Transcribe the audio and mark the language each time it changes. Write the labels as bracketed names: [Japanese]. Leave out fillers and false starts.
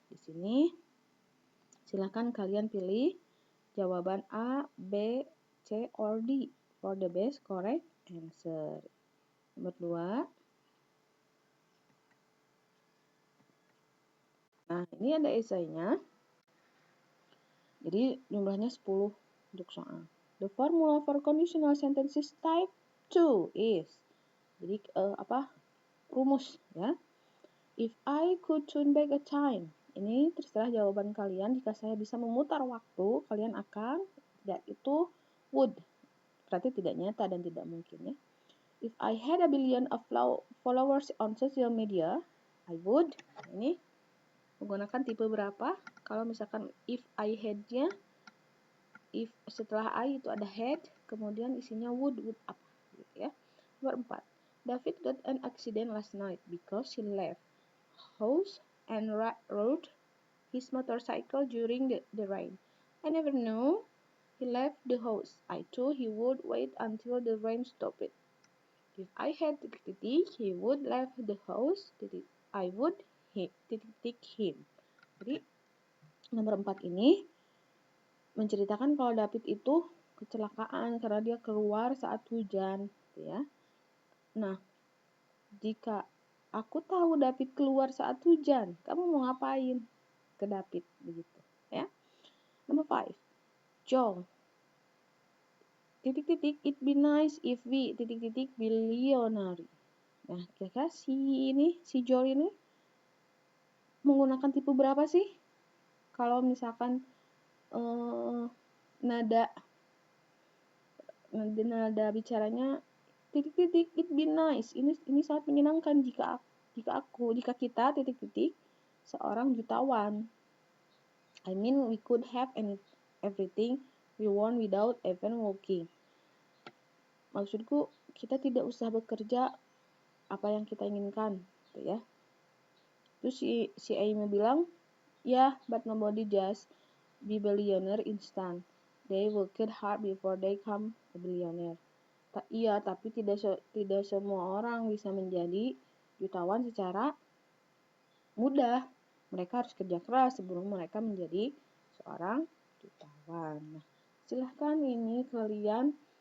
[Indonesian] Di sini silahkan kalian pilih jawaban A, B, C, or D [English] for the best correct answer. [Indonesian] Nomor 2. Nah, ini ada esainya. Jadi jumlahnya 10 untuk soal. [English] The formula for conditional sentences type 2 is. [Indonesian] Jadi rumus ya. [English] If I could turn back a time. [Indonesian] Ini terserah jawaban kalian. Jika saya bisa memutar waktu, kalian akan tidak itu would. Berarti tidak nyata dan tidak mungkin ya. [English] If I had a billion of followers on social media, I would. [Indonesian] Ini menggunakan tipe berapa? Kalau misalkan [English] if I had- [Indonesian] nya, if setelah I itu ada had, kemudian isinya would apa gitu ya. Nomor 4. [English] David got an accident last night because he left house and rode his motorcycle during the rain. I never knew he left the house. I thought he would wait until the rain stopped. If I had he would left the house. I would him. [Indonesian] Jadi nomor 4 ini menceritakan kalau David itu kecelakaan karena dia keluar saat hujan, ya. Nah, jika aku tahu David keluar saat hujan, kamu mau ngapain ke David begitu, ya. Nomor 5. [English] Joe. It be nice if we billionaire. [Indonesian] Nah, kira-kira si Joe ini menggunakan tipe berapa sih? Kalau misalkan nada bicaranya [English] it be nice. [Indonesian] Ini sangat menyenangkan jika kita seorang jutawan. [English] I mean we could have everything we want without even working. [Indonesian] Maksudku kita tidak usah bekerja apa yang kita inginkan, gitu ya. Terus si Amy bilang, [English] yeah, but nobody just be billionaire instant. They worked hard before they come a billionaire. [Indonesian] Iya, tapi tidak semua orang bisa menjadi jutawan secara mudah. Mereka harus kerja keras sebelum mereka menjadi seorang jutawan. Nah, silahkan ini kalian